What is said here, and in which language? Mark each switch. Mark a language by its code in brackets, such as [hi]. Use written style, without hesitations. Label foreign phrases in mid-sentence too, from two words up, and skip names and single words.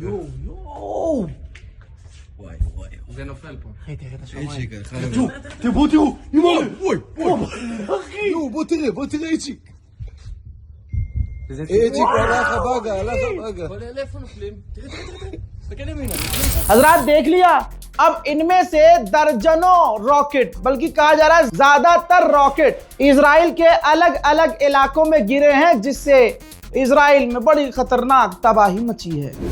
[he] יואו, וואי וואי. זה נופל פה. אחי, תראה את השמיים. איציק הלך הביתה. תראו, וואי וואי. יואו, בוא תראה איציק. איציק הלך הביתה. כל אלה איפה נופלים? תראה. תסתכל ימינה. [hi] हजरात देख लिया। अब इनमें से दर्जनों रॉकेट, बल्कि कहा जा रहा है ज्यादातर रॉकेट इजराइल के अलग अलग इलाकों में गिरे हैं, जिससे इजराइल में बड़ी खतरनाक तबाही मची है।